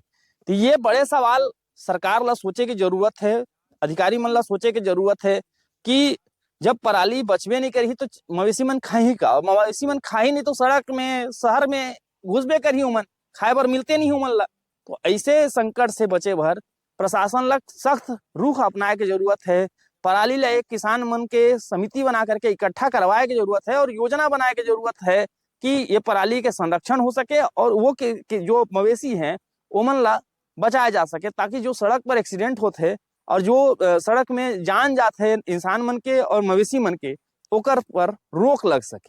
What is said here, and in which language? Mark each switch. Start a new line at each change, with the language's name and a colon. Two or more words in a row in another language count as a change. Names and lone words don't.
Chhattisgarhi: तो ये बड़े सवाल सरकार ला सोचे की जरूरत है, अधिकारी मन ला सोचे की जरूरत है कि जब पराली बचबे नहीं करी तो मवेशी मन खाही का, मवेशी मन खाही नहीं तो सड़क में शहर में घुसबे करी, उमन खाए बर मिलते नहीं उमन ला। तो ऐसे संकट से बचे भर प्रशासन ला सख्त रुख अपनाए की जरूरत है। पराली ला एक किसान मन के समिति बना करके इकट्ठा करवाए की जरूरत है और योजना बनाए की जरूरत है कि ये पराली के संरक्षण हो सके और वो के जो मवेशी हैं ओमन ला बचाया जा सके, ताकि जो सड़क पर एक्सीडेंट होते हैं और जो सड़क में जान जाते हैं इंसान मन के और मवेशी मन के, ओकर पर रोक लग सके।